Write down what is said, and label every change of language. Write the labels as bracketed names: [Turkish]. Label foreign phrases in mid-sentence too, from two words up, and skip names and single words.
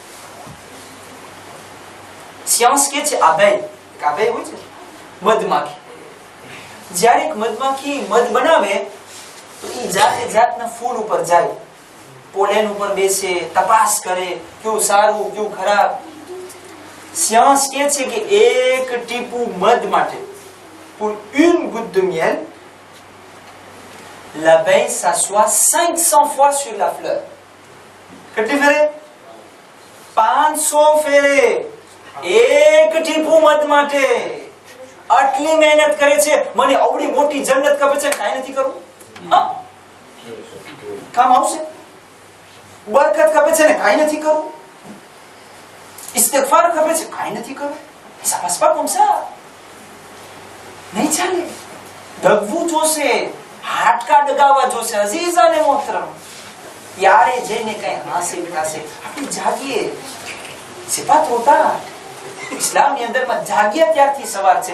[Gujarati] સિયાસ કે છે આબેય હોય છે મધમાખી. જ્યારે એક મધમાખી મધ બનાવે તો એ જાતે જાતના ફૂલ ઉપર જાય, પોલેન ઉપર બેસે, તપાસ કરે ક્યું સારું ક્યું ખરાબ. સિયાસ કહે છે કે એક ટીપું મધ માટે, [French] pour une goutte de miel, l'abeille s'assoit 500 fois sur la fleur. [Gujarati] કેટલી ફેરે? 500 ફેરે એક ટીપું મધ માટે. આટલી મહેનત કરે છે. મને આવડી મોટી જન્નત ખપે છે, કાઈ નથી કરવું. કામ આવશે. બરકત ખપે છે ને કાઈ નથી કરવું. ઇસ્તિગફાર ખપે છે, કાઈ નથી કરવું. [French] ça passe pas comme ça. [Gujarati] નહીં ચાલે. દગવું જોશે, હાડકા દગાવવા જોશે. [Urdu] عزیزانِ محترم, [Gujarati] યારે જઈને કઈ હાસિલ થશે. આપણે જાગીએ. સિફાત હોતા ઇસ્લામની અંદરમાં જાગ્યા ત્યારથી સવાર છે.